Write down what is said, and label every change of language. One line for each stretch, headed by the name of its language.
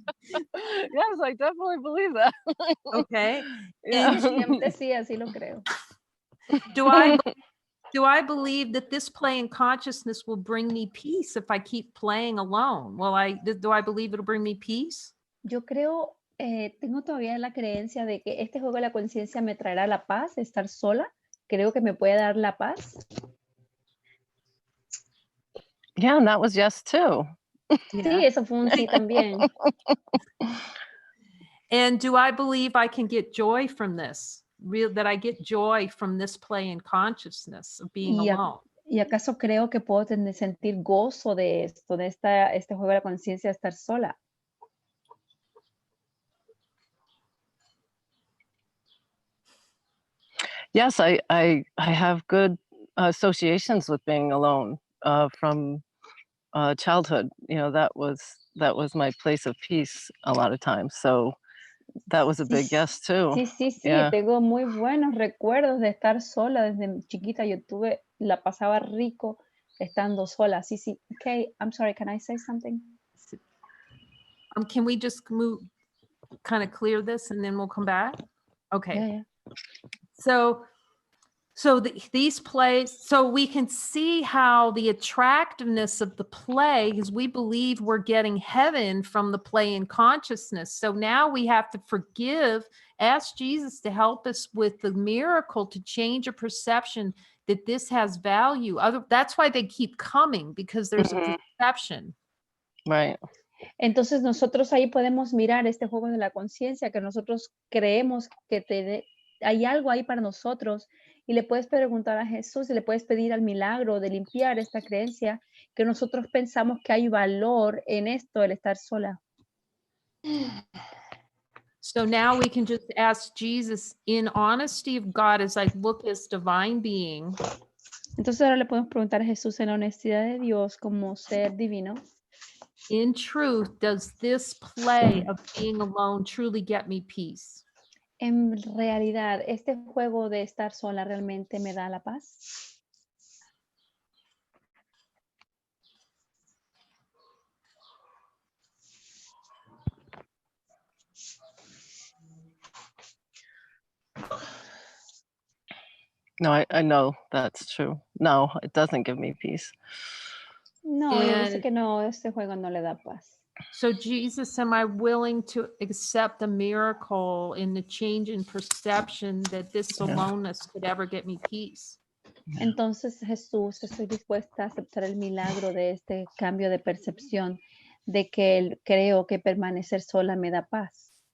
English: Yes, I definitely believe that. Okay. Yeah.
Spanish: Siempre sí, así lo creo.
English: Do I believe that this play in consciousness will bring me peace if I keep playing alone? Do I believe it'll bring me peace?
Spanish: Yo creo, tengo todavía la creencia de que este juego de la conciencia me traerá la paz, estar sola. Creo que me puede dar la paz.
English: Yeah, and that was yes too.
Spanish: Sí, eso fue un sí también.
English: And do I believe I can get joy from this? That I get joy from this play in consciousness of being
Spanish: Y,
English: alone?
Spanish: ¿Y acaso creo que puedo sentir gozo de esto, de este juego de la conciencia de estar sola?
English: Yes, I have good associations with being alone from childhood. You know, that was my place of peace a lot of times. So that was a
Spanish: Sí,
English: big yes too.
Spanish: sí,
English: Yeah.
Spanish: tengo muy buenos recuerdos de estar sola desde chiquita. La pasaba rico estando sola. Sí.
English: Okay, I'm sorry, can I say something? Can we just kind of clear this and then we'll come back? Okay. Yeah. So these plays, so we can see how the attractiveness of the play is we believe we're getting heaven from the play in consciousness. So now we have to ask Jesus to help us with the miracle to change a perception that this has value. That's why they keep coming, because there's a perception. Right.
Spanish: Entonces nosotros ahí podemos mirar este juego de la conciencia, que nosotros creemos que hay algo ahí para nosotros, y le puedes preguntar a Jesús y le puedes pedir al milagro de limpiar esta creencia, que nosotros pensamos que hay valor en esto, el estar sola.
English: So now we can just ask Jesus in honesty of God as I look as divine being.
Spanish: Entonces ahora le podemos preguntar a Jesús en la honestidad de Dios como ser divino.
English: In truth, does this play of being alone truly get me peace?
Spanish: En realidad, ¿este juego de estar sola realmente me da la paz?
English: No, I know that's true. No, it doesn't give me peace.
Spanish: No, yo sé que no, este juego no le da paz.
English: So Jesus, am I willing to accept a miracle in the change in perception that this aloneness could ever get me peace?
Spanish: Entonces, Jesús, estoy dispuesta a aceptar el milagro de este cambio de percepción, de que creo que permanecer sola me da paz.